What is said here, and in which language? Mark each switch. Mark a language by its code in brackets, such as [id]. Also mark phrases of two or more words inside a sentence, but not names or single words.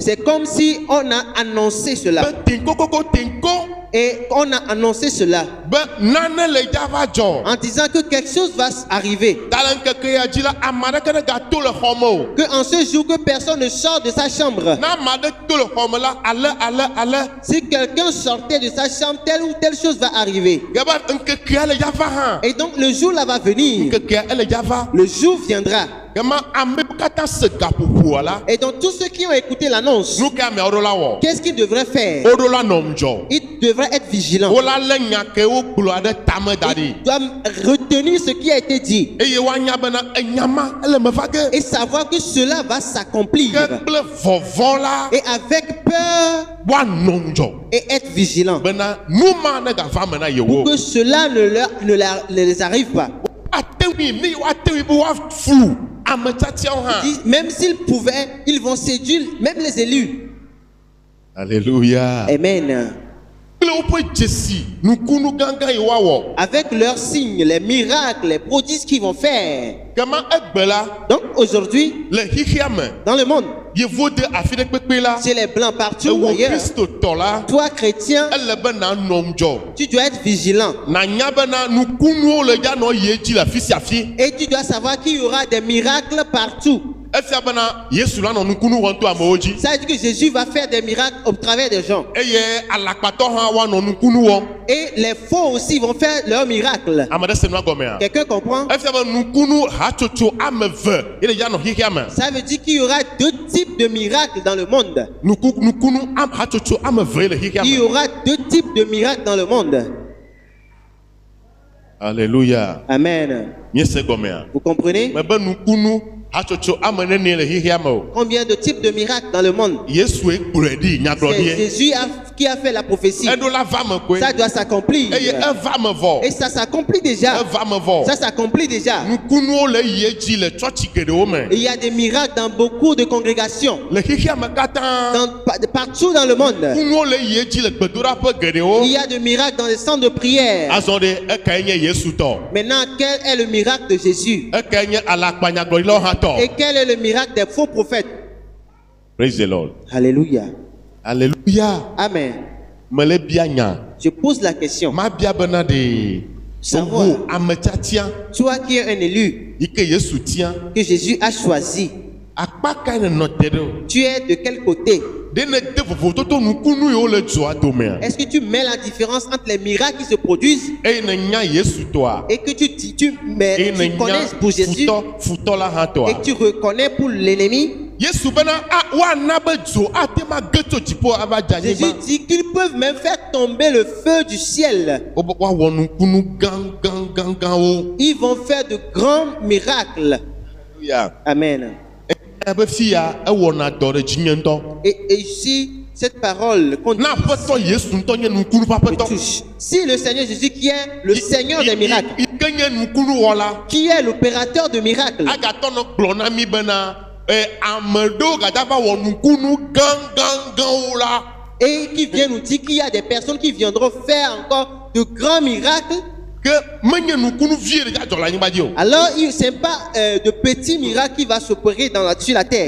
[fr] C'est comme si on a annoncé cela. [ee] be tinko koko tinko [fr] Et on a annoncé cela [ee] be nane le dza va dzɔ. [fr] en disant que quelque chose va arriver. [ee] Ta le ŋkeke ya dzi la ame aɖeke ne gato le xɔ me o. [fr] Que en ce jour que personne ne sort de sa chambre. [ee] Na ame aɖe to le xɔ me la ale. [fr] Si quelqu'un sortait de sa chambre, telle ou telle chose va arriver. [ee] Gaba ŋkekea le dza va hã. [fr] Et donc le jour là va venir. [ee] Ŋkekea ele dza va. [fr] Le jour viendra. [ee] Gama amewo katã se gaƒoƒoa la. [fr] Et donc tous ceux qui ont écouté l'annonce, [ee] Nu ke ameawo ɖo la wɔ. [fr] qu'est-ce qu'ils devraient faire? [ee] Woɖo la nɔm dzɔ. [fr] Ils devraient être vigilants. [ee] Wola lé nya ke wogblɔa ɖe tame da ɖi. [fr] Ils doivent retenir ce qui a été dit [ee] Eye woanya bena enyama ele me va ge. [fr] et savoir que cela va s'accomplir. [ee] Ke kple vɔvɔ la [fr] Et avec peur [ee] woanɔ dzɔ. [fr] et être vigilant. [ee] Bena nu ma ne gava me na yewo. [fr] Que cela ne les arrive pas. [ee] Ate ŋui mi woate ŋui be woaflu ame tiatiawo hã. [fr] Même s'ils pouvaient, ils vont séduire même les élus. Alléluia. Amen. [ee] Kple woƒe dzesi nukunu gãgã yi woawɔ. [fr] Avec leurs signes, les miracles, les prodiges qu'ils vont faire. [ee] Gama egbe la [fr] Donc aujourd'hui, [ee] le xixia me. [fr] dans le monde, [ee] Yevo de afi ɖe kpekpe la. [fr] chez les blancs partout [ee] Ewo [fr] ailleurs, [ee] kristotɔ la. [fr] toi chrétien, [ee] Ele be nanɔm dzɔ. [fr] tu dois être vigilant. [ee] Nanya bena nukunuwo le dza nɔ yie dzi le afi sia afi. [fr] Et tu dois savoir qu'il y aura des miracles partout. [ee] Efia bena Yesu la nɔ nukunu wɔm to amewo dzi. [fr] Ça veut dire que Jésus va faire des miracles au travers des gens. [ee] Eye alakpatɔ hã woanɔ nukunu wɔm. [fr] Et les faux aussi vont faire leurs miracles. [ee] Ame ɖe se nua gɔmea. [fr] Quelqu'un comprend? [ee] Efia be nukunu hatsotso ame eve ele dza nɔ xixia me. [fr] Ça veut dire qu'il y aura deux types de miracles dans le monde. [ee] Nukunu hatsotso ame eve ele xixia [fr] Il y [ee] me. [fr] aura deux types de miracles dans le monde. Alléluia. Amen. [ee] Miese gɔmea. [fr] Vous comprenez? [ee] Me be nukunu hatsotso ame nene le xixia me o. [fr] Combien de types de miracles dans le monde? [ee] Yesue kplɔe ɖi [fr] C'est [ee] nyagblɔɖie. [fr] Jésus qui a fait la prophétie. [ee] Eɖo la va me koe. [fr] Ça doit s'accomplir. [ee] Eye eva me vɔ. [fr] Et ça s'accomplit déjà. [ee] Eva me vɔ. [fr] Ça s'accomplit déjà. [ee] Nukunuwo le yie dzi le tsɔtsi geɖewo me. [fr] Et il y a des miracles dans beaucoup de congrégations. [ee] Le xixia me katã. [fr] Partout dans le monde. [ee] Nukunuwo le yie dzi le gbedoɖaƒe geɖewo. [fr] Il y a des miracles dans les centres de prière. [ee] Azɔ ɖe ekae nye Yesu tɔ. [fr] Maintenant, quel est le miracle de Jésus? [ee] Ekae nye alakpanyagblɔɖilawo hã [fr] Et [ee] tɔ. [fr] quel est le miracle des faux prophètes? [en] Praise the Lord. [fr] Alléluia. Alléluia. Amen. [ee] Mele bia nya. [fr] Je pose la question. [ee] Ma bia bena de. [fr] Savoir. [ee] Wo ame tiatia [fr] Toi qui es un élu [ee] yi ke Yesu tia. [fr] que Jésus a choisi, [ee] Akpa kae ne nɔ te ɖe o. [fr] tu es de quel côté? [ee] De ne de vovototo nukunu yiwo le dzoa domea. [fr] Est-ce que tu mets la différence entre les miracles qui se produisent [ee] Eye ne nya Yesu tɔa. [fr] et que tu [ee] Eye ne [fr] connais [ee] nya [fr] pour Jésus [ee] futɔ la hã [fr] et [ee] tɔa. [fr] que tu reconnais pour l'ennemi? [ee] Yesu bena woana be dzo ate ma ge tso dziƒo ava dze [fr] Jésus [ee] anyigba. [fr] dit qu'ils peuvent même faire tomber le feu du ciel. [ee] Woawɔ nukunu gãgãgãgãwo. [fr] Ils vont faire de grands miracles. Alléluia. Amen. [ee] Ebe fia ewɔna dɔ ɖe dzinye ŋutɔ. [fr] Et ici, cette parole qu'on [ee] Na aƒetɔ Yesu ŋutɔ nye nukunu ƒe me aƒetɔ. [fr] touche. Si le Seigneur Jésus, qui est le Seigneur des miracles, [ee] Yi ke nye nukunu wɔla. [fr] qui est l'opérateur de miracles, [ee] Agatɔ nɔ gblɔ na mi bena ame ɖewo gada va wɔ nukunu gãgãgãwo la. [fr] et qui vient nous dire qu'il y a des personnes qui viendront faire encore de grands miracles, [ee] Ke menye nukunu vie ɖeka dzɔ le anyigba dzi o. [fr] alors ce n'est pas de petits miracles qui va s'opérer sur la terre.